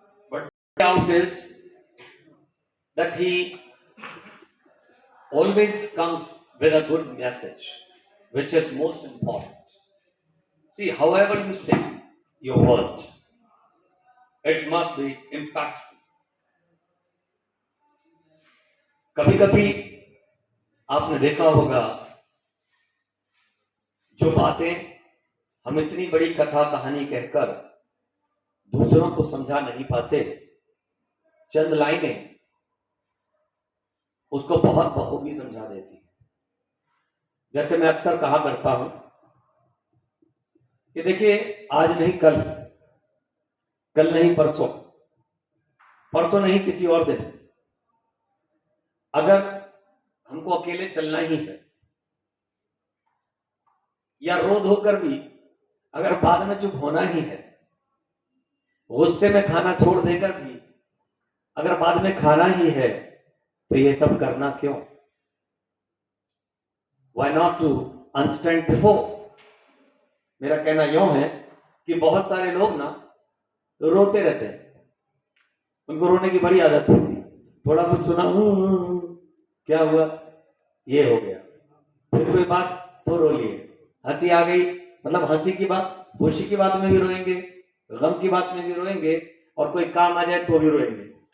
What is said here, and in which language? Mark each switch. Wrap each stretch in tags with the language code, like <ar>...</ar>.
<en>But the out is that he always comes with a good message, which is most important. See, however you say your words, it must be impactful.</en> <hi>कभी कभी आपने देखा होगा जो बातें हम इतनी बड़ी कथा कहानी कहकर दूसरों को समझा नहीं पाते, चंद लाइनें उसको बहुत बखूबी समझा देती है। जैसे मैं अक्सर कहा करता हूं कि देखिए, आज नहीं कल, कल नहीं परसों, परसों नहीं किसी और दिन, अगर हमको अकेले चलना ही है या रो धोकर भी अगर बाद में चुप होना ही है, गुस्से में खाना छोड़ देकर भी अगर बाद में खाना ही है, तो ये सब करना क्यों?</hi> <en>Why not to understand before?</en> <hi>मेरा कहना यूं है कि बहुत सारे लोग ना रोते रहते हैं, उनको रोने की बड़ी आदत होती है। थोड़ा कुछ सुना, क्या हुआ, ये हो गया, फिर कोई बात तो रो लिए, हंसी आ गई, मतलब हंसी की बात, खुशी की बात में भी रोएंगे, गम की बात में भी रोएंगे, और कोई काम आ जाए तो भी रोएंगे।</hi>